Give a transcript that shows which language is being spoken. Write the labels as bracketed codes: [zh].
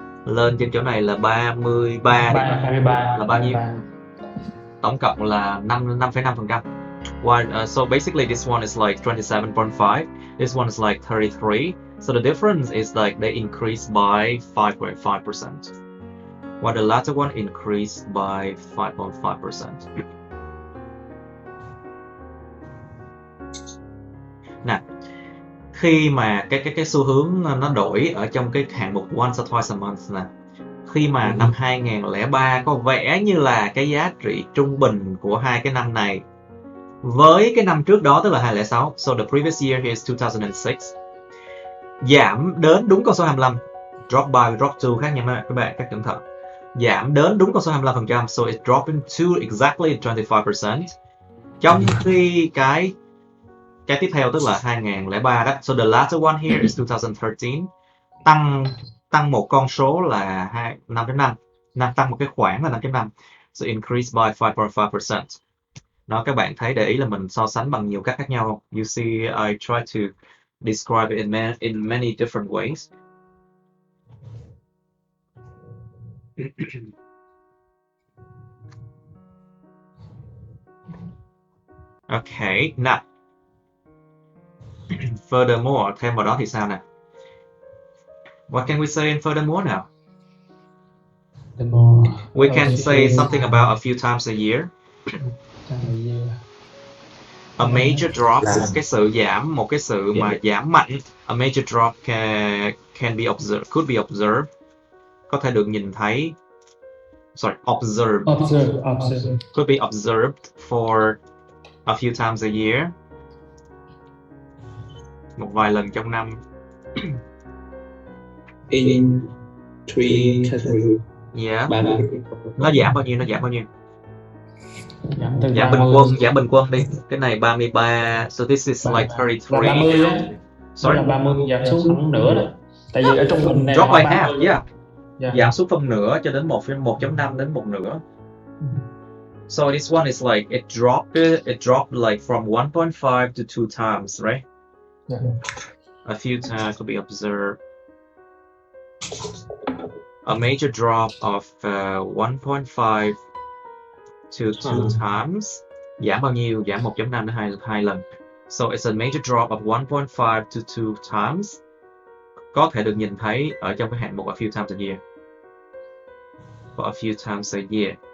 [vi] Lên trên chỗ này là 33 là bao nhiêu? Tổng cộng là 5,5%. [en] So basically this one is like 27.5. This one is like 33. So the difference is like they increased by 5.5%. While the latter one increased by 5.5%. [vi] Nè, khi mà cái xu hướng nó đổi ở trong cái hạng mục [en] once or twice a month [vi] nè, khi mà năm 2003 có vẻ như là cái giá trị trung bình của hai cái năm này với cái năm trước đó, tức là 2006, [en] so the previous year here is 2006, [vi] giảm đến đúng con số 25, [en] drop by, drop to [vi] khác nha các bạn, các cẩn thận, giảm đến đúng con số 25%, [en] so it's dropping to exactly 25%. [vi] Trong khi cái tiếp theo tức là 2003 đó, [en] so the latter one here is 2013, [vi] tăng một con số là 5.5, tăng một cái khoản là 5.5, [en] so increase by 5.5%. [vi] Đó, các bạn thấy để ý là mình so sánh bằng nhiều cách khác nhau không? [en] You see, I try to describe it in many different ways. Okay, now furthermore, [vi] thêm vào đó thì sao nè? [en] What can we say in furthermore now? We can say something about a few times a year. A major drop, [vi] một cái sự mà giảm mạnh. [en] A major drop can be observed, could be observed, [vi] có thể được nhìn thấy. [en] Observed. Could be observed for a few times a year. [vi] một vài lần trong năm. [en] In 3 category. Yeah. 30. [vi] Nó giảm bao nhiêu? Giảm từ Giảm 30. giảm bình quân đi. Cái này 33. [en] So this is like 33. [vi] Là 30 á. [en] Sorry. [vi] Là 30 giảm xuống khoảng nửa đó. Tại vì ở trung bình này [en] Drop [vi] là [en] by [vi] 30. [en] half, yeah. Yeah. [vi] Giảm xuống phân nửa cho đến 1.5 đến 1 nửa. [en] So this one is like it dropped like from 1.5 to 2 times, right? Yeah. A few times could be observed. A major drop of 1.5 to 2 times. [vi] Giảm bao nhiêu? Giảm 1.5 đến 2 lần. [en] So it's a major drop of 1.5 to 2 times. [vi] Có thể được nhìn thấy ở trong cái hạng mục [en] a few times a year. [vi] For a few times a year.